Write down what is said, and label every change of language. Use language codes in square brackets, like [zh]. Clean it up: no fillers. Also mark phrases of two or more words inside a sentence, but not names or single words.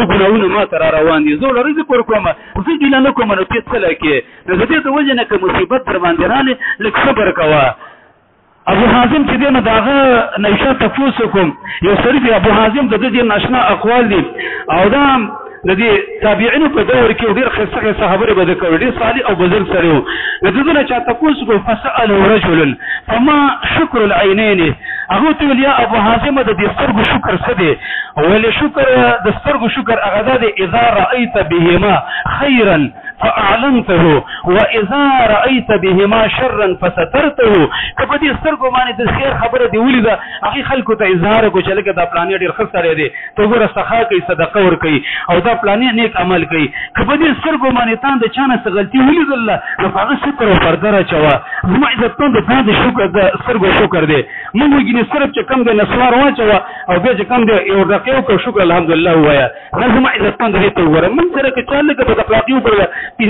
[ps] ده ګناهونه ما ته را روان دي زه له رزق ورکوم زه ګیله نه کوم نو ته څه لکې نو د دې د وجې نه که مصیبت در باندې رالې لږ صبر کوه ابو حازم چې دی نو د هغه نه یې تپوس وکړم یو سړي دی ابو حازم د ده ډېر ناشنا اقوال دي او دا د دې تابعینو په دور کې ډېر ښایسته ښایسته خبرې به ده کوي ډېر صالح او بزرګ سړی و د ده نه چا تپوس وکړو [ar] فسأله رجل فما شکر العینین [ps] هغه ورته ویل یا ابو حازمه د دې سترګو شکر څه دی ویل شکر د سترګو شکر هغه دا دی [ar] اذا رأیت بهما خیرا فاعلنته واذا رأيت بهما شرا فسترته [ps] کله دې سترګو باندې د خیر خبره دی ولیده هغه خلکو ته اظهار کو چې لکه دا پلانې ډېر ښه سړی دی ته ګوره سخا کوي صدقه ورکوي او دا پلانې نیک عمل کوي کله دې سترګو باندې تا د چا نه څه غلطي ولیدله نو هغه شکر او پرده راچوه زما عزتمند تا د شکر د سترګو شکر دی موږ وګینې صرف چې کم دی نسوار واچوه او بیا چې کم دی یو ډکې وکړه شکر الحمدلله ووایه نه زما عزتمند دې ته وګوره موږ سره که چا لږه بد اخلاقي وکړله